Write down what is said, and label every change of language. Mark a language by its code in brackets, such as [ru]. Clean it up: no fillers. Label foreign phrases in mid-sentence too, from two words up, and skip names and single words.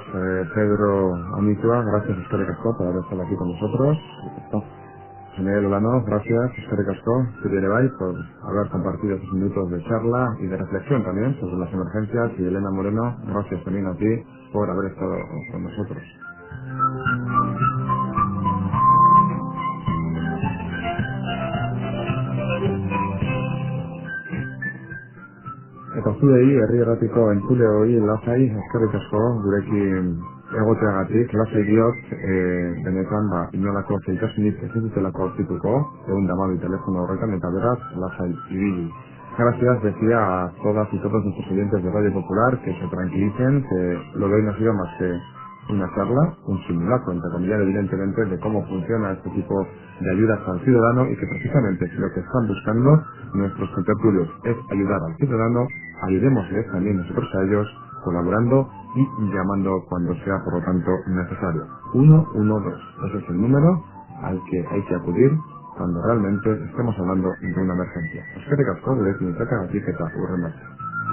[es] Pedro Anisua, gracias [eu] Eskerrik asko [es] por haber estado aquí con nosotros. José Miguel Olano, gracias [eu] Eskerrik asko, [es] Bai, por haber compartido estos minutos de charla y de reflexión también sobre las emergencias. Y Elena Moreno, gracias también a ti por haber estado con nosotros. [eu] Eta zuei, herri erratiko entzule hori lasai, eskerrik asko gurekin egoteagatik, lasai diot, benetan, inolako zailtasunik ez dutelako aurkituko, 112 telefono horretan, eta beraz, lasai ibili. [es] Gracias, decía a todas y todos nuestros oyentes de Radio Popular que se tranquilicen, que lo de hoy no ha sido más que una charla, un simulacro, entre comillas, evidentemente, de cómo funciona este tipo de ayudas al ciudadano y que precisamente lo que están buscando nuestros contertulios es ayudar al ciudadano. Ayudémosles también nosotros a ellos, colaborando y llamando cuando sea, por lo tanto, necesario. 112. Ese es el número al que hay que acudir cuando realmente estemos hablando de una emergencia. [eu] Eskerrik asko, gurekin izatagatik eta hurren arte.